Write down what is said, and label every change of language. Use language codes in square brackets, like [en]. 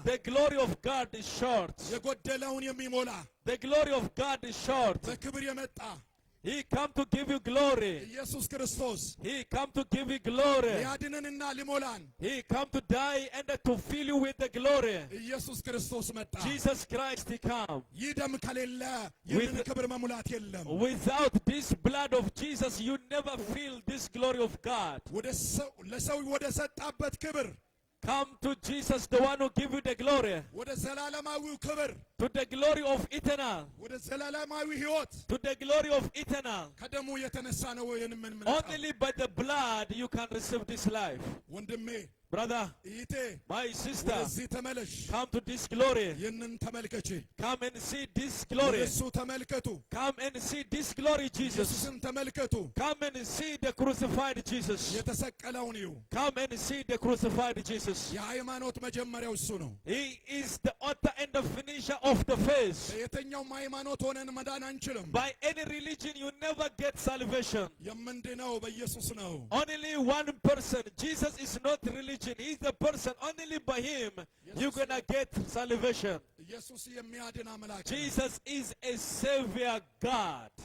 [en] The glory of God is short. [am] የጎደለውን የሚሞላ [en] The glory of God is short. [am] በክብር የመጣ [en] He come to give you glory. [am] ኢየሱስ ክርስቶስ [en] He come to give you glory. [am] ሊያድነንና ሊሞላን [en] He come to die and to fill you with the glory. [am] ኢየሱስ ክርስቶስ መጣ። [en] Jesus Christ, he come. [am] ይህ ደም ከሌለ ይህንን ክብር መሙላት የለም። [en] Without this blood of Jesus, you never feel this glory of God. [am] ለሰው ወደ ሰጣበት ክብር [en] Come to Jesus, the one who give you the glory. [am] ወደ ዘላለማዊው ክብር [en] To the glory of eternal. [am] ወደ ዘላለማዊ ሕይወት [en] To the glory of eternal. [am] ከደሙ የተነሳ ነው የምንመጣው። [en] Only by the blood you can receive this life. [am] ወንድሜ [en] Brother, [am] እህቴ [en] my sister, [am] ወደዚህ ተመለሽ። [en] come to this glory. [am] ይህንን ተመልከቺ። [en] Come and see this [am] ወደ [en] glory. [am] እሱ ተመልከቱ። [en] Come and see this glory, Jesus. [am] ኢየሱስን ተመልከቱ። [en] Come and see the crucified Jesus. [am] የተሰቀለውን እዩ። [en] Come and see the crucified Jesus. [am] የሃይማኖት መጀመሪያው እሱ ነው። [en] He is the author and the finisher of the faith. [am] በየትኛውም ሃይማኖት ሆነን መዳን አንችልም። [en] By any religion, you never get salvation. [am] የምንድነው በኢየሱስ ነው። [en] Only one person. Jesus is not religion. He is the person. Only by him you're gonna get salvation. [am] ኢየሱስ የሚያድን አምላክ ነው። [en] Jesus is a savior God.